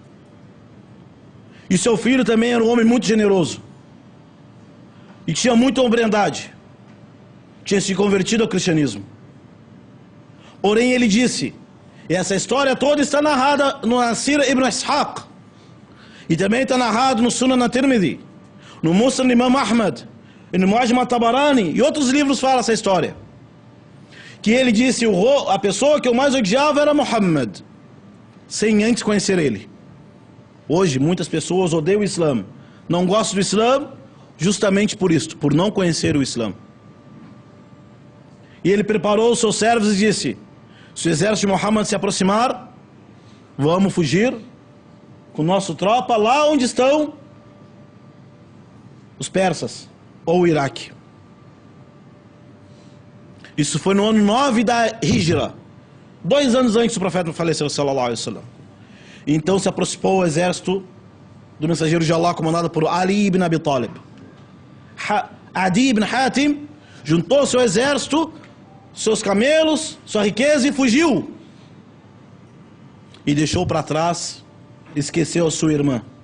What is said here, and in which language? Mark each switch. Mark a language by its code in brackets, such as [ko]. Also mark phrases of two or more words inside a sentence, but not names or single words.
[pt] E seu filho também era um homem muito generoso, e tinha muita hombridade, tinha se convertido ao cristianismo. Porém ele disse, e essa história toda está narrada no Sira Ibn Ishaq, e também está narrado no Sunan at-Tirmidhi, no Musnad Imam Ahmad, e no Mu'jam at-Tabarani, e outros livros falam essa história, que ele disse: a pessoa que eu mais odiava era Muhammad, sem antes conhecer ele. Hoje muitas pessoas odeiam o Islã, não gostam do Islã justamente por isso, por não conhecer o Islã. E ele preparou os seus servos e disse: se o exército de Muhammad se aproximar, vamos fugir com nossa tropa lá onde estão os persas ou o Iraque. Isso foi no ano 9 da Hijra, 2 anos antes do profeta faleceu, [ar] sallallahu alaihi wasallam. [pt] Então se aproximou o exército do mensageiro de Allah, comandado por Ali ibn Abi Talib. Adi ibn Hatim juntou seu exército, seus camelos, sua riqueza e fugiu. E deixou para trás, esqueceu a sua irmã.